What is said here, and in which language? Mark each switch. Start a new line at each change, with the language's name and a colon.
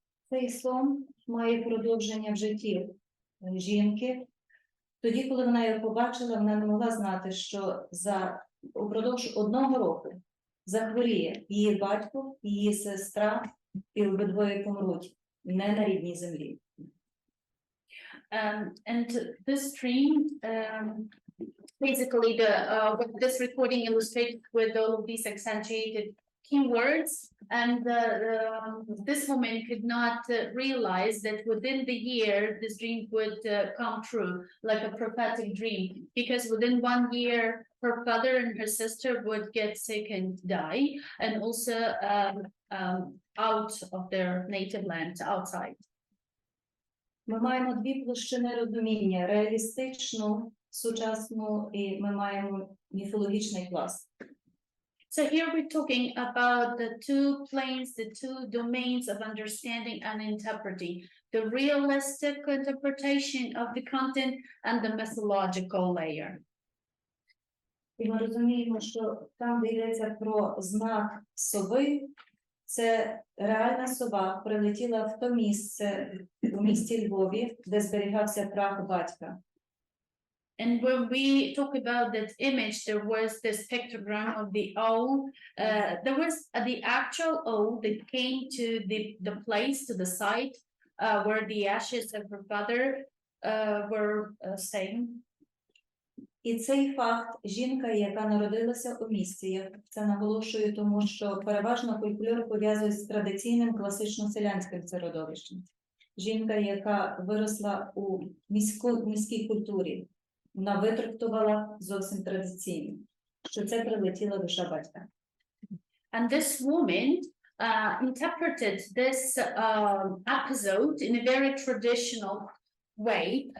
Ukrainian: Цей сон має продовження в житті жінки. Тоді, коли вона його побачила, вона не могла знати, що упродовж 1 року захворіє її батько, її сестра, і обидвоє помруть не на рідній землі.
English: And this dream, basically, what this recording illustrates with all of these accentuated keywords, and this woman could not realize that within the year this dream would come true, like a prophetic dream, because within 1 year her father and her sister would get sick and die, and also out of their native land, outside.
Ukrainian: Ми маємо 2 площини розуміння: реалістичну, сучасну, і ми маємо міфологічний пласт.
English: So here we're talking about the 2 planes, the 2 domains of understanding and interpreting, the realistic interpretation of the content and the methodological layer.
Ukrainian: І ми розуміємо, що там, де йдеться про знак сови, це реальна сова прилетіла в то місце, у місті Львові, де зберігався прах батька.
English: And when we talk about that image, there was this pictogram of the owl. There was the actual owl that came to the place, to the site where the ashes of her father were staying.
Ukrainian: І цей факт, жінка, яка народилася у місті, я це наголошую, тому що переважно фольклор пов'язує з традиційним класично-селянським середовищем. Жінка, яка виросла у міській культурі, вона витрактувала зовсім традиційно, що це прилетіла душа батька.
English: And this woman interpreted this episode in a very traditional way.